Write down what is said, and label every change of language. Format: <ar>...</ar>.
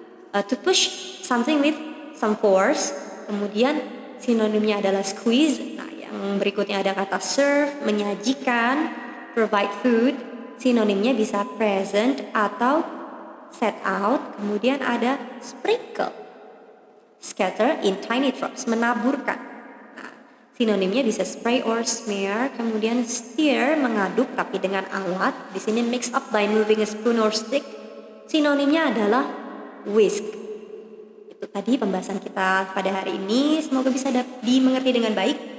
<en>To push something with some force.</en> <id>Kemudian sinonimnya adalah squeeze. Nah, yang berikutnya ada kata serve, menyajikan,</id> <en>provide food.</en> <id>Sinonimnya bisa present atau set out. Kemudian ada</id> <en>sprinkle, scatter in tiny drops,</en> <id>menaburkan. Nah, sinonimnya bisa</id> <en>spray or smear.</en> <id>Kemudian stir, mengaduk tapi dengan alat. Di sini</id> <en>mix up by moving a spoon or stick.</en> <id>Sinonimnya adalah whisk. Itu tadi pembahasan kita pada hari ini. Semoga bisa dimengerti dengan baik.</id>